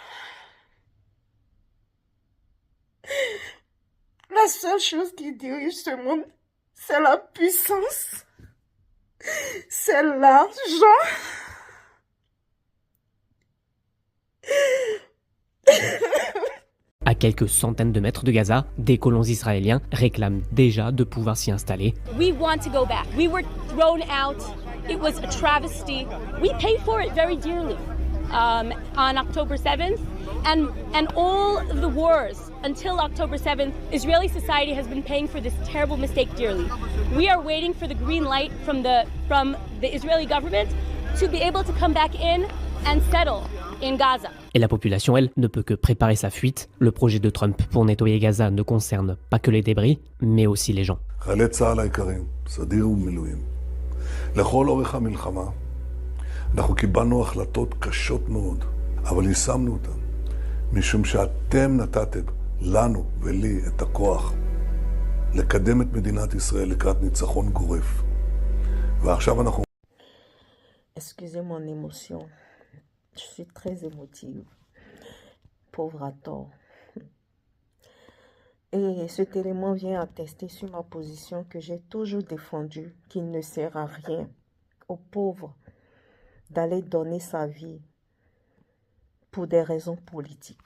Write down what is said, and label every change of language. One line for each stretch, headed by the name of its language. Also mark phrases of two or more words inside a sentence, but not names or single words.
French: La seule chose qui dirige ce monde, c'est la puissance, c'est l'argent. À quelques centaines de mètres de Gaza, des colons israéliens réclament déjà de pouvoir s'y installer.
English: We want to go back. We were thrown out. It was a travesty. We paid for it very dearly on October 7th. And all of the wars until October 7th, Israeli society has been paying for this terrible mistake dearly. We are waiting for the green light from the Israeli government to be able to come back in and settle in Gaza.
French: Et la population, elle, ne peut que préparer sa fuite. Le projet de Trump pour nettoyer Gaza ne concerne pas que les débris, mais aussi les gens.
Hebrew: חיילי צה"ל היקרים, סדיר ומילואים. לכל אורך המלחמה, אנחנו קיבלנו החלטות קשות מאוד, אבל יישמנו אותן, משום שאתם נתתם לנו ולי את הכוח לקדם את מדינת ישראל לקראת ניצחון גורף. ועכשיו אנחנו...
French: Excusez mon émotion. Je suis très émotive. Pauvre à tort. Et cet élément vient attester sur ma position que j'ai toujours défendue, qu'il ne sert à rien aux pauvres d'aller donner sa vie pour des raisons politiques.